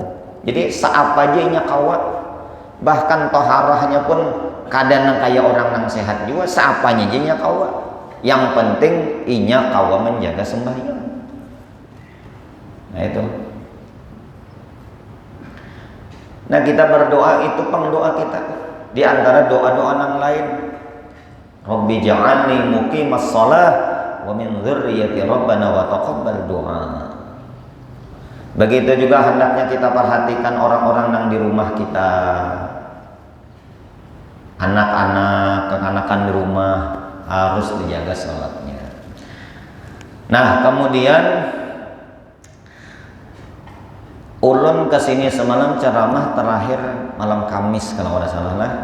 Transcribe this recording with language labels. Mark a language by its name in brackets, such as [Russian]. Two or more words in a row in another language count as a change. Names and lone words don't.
[Banjar] Jadi seapa aja inya kawa. Bahkan toharahnya pun kadang kayak orang nang sehat juga, seapanya aja inya kawa. Yang penting inya kawa menjaga sembahyang. Nah itu. Nah kita berdoa itu pengdoa kita. Di antara doa-doa yang lain, [Arabic] رب اجعلني مقيم الصلاة ومن ذريتي ربنا وتقبل دعاء. [Banjar] Begitu juga hendaknya kita perhatikan orang-orang yang di rumah kita, anak-anak, kekanakan di rumah harus dijaga sholatnya. Nah kemudian ulun kesini semalam ceramah terakhir malam Kamis kalau tidak salah lah.